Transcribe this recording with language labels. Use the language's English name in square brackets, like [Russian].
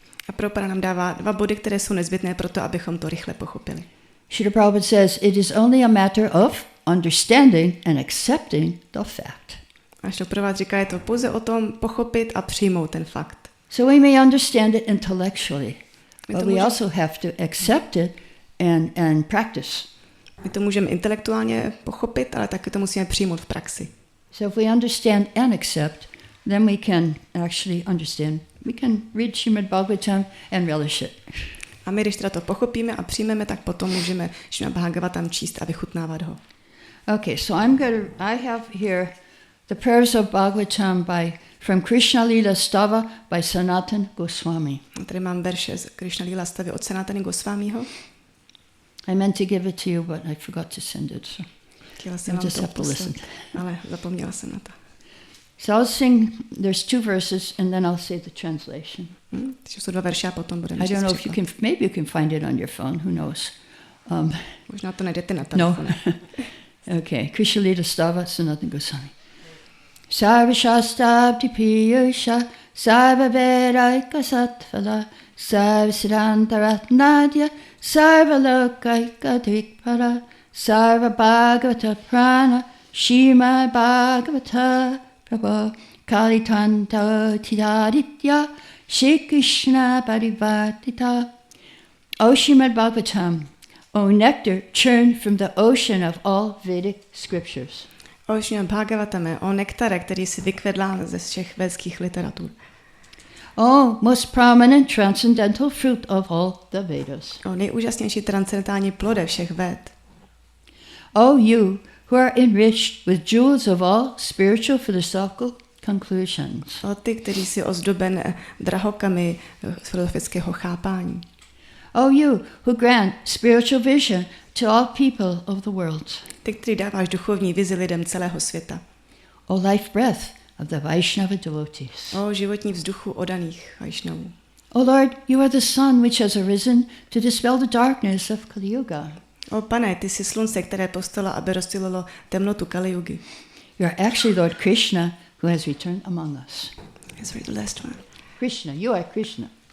[Czech] A Prabhupada nám dává 2 body, které jsou nezbytné pro to, abychom to rychle pochopili. [English] Srila Prabhupada says it is only a matter of understanding and accepting the fact. [Czech] A Srila Prabhupada říká, je to pouze o tom pochopit a přijmout ten fakt. [English] So we may understand it intellectually, but we also have to accept it and practice. [Czech] My to můžeme intelektuálně pochopit, ale taky to musíme přijmout v praxi. [English] So if we understand and accept, then we can actually understand. We can read Šrímad Bhágavatamu and relish it. [Czech] A my, když teda to pochopíme a přijmeme, tak potom můžeme Šrímad Bhágavatam číst a vychutnávat ho. [English] Okay, so I have here the prayers of Bhagavatam from Krishna Lila Stava by Sanatana Goswami. [Czech] A tady mám verše z Krishna Lila Stavy od Sanatany Goswamiho. [English] I meant to give it to you, but I forgot to send it. So [Czech] chtěla jsem vám to poslat, ale zapomněla jsem na to. [English] So I'll sing, there's 2 verses, and then I'll say the translation. [Czech] Takže jsou 2 verše a potom budeme [English] I don't know if you can, maybe you can find it on your phone, who knows. [Czech] Možná to najdete na telefonu. [English] No. Okay, Krishna Lila Stava, Sanatana Goswami. [Sanskrit] Sarva Shastabdi Piyusha, Sarva Veraika Sattvala, Sarva Siddhantaratnadya, Sarva Lokaika Dikpara, Sarva Bhagavata Prana, Šrímad Bhágavatamu, Prabhu Kalitanta Tidaditya, Shri Krishna Parivartita. [English] O Šrímad Bhágavatamu, O nectar churned from the ocean of all Vedic scriptures. [Czech] O Šrímad Bhágavatamu, o nektare, který si vykvedlán ze všech védských literatur. [English] Oh, most prominent transcendental fruit of all the Vedas. [Czech] O nejúžasnější transcendentální plode všech véd. [English] Oh, you who are enriched with jewels of all spiritual philosophical conclusions. [Czech] O ty, který si ozdoben drahokamy filozofického chápání. [English] Oh, you who grant spiritual vision to all people of the world. [Czech] Ty, který dáváš duchovní vizi lidem celého světa. [English] Oh, life breath of the Vaishnava devotees. [Czech] O životní vzduchu odaných Vaishnavů. [English] Oh Lord, you are the sun which has arisen to dispel the darkness of Kali Yuga. [Czech] O Pane, ty jsi slunce, které povstalo, aby rozptýlilo temnotu Kali Yugy. [English] You are actually Lord Krishna who has returned among us. Let's read the last one. Krishna, you are Krishna.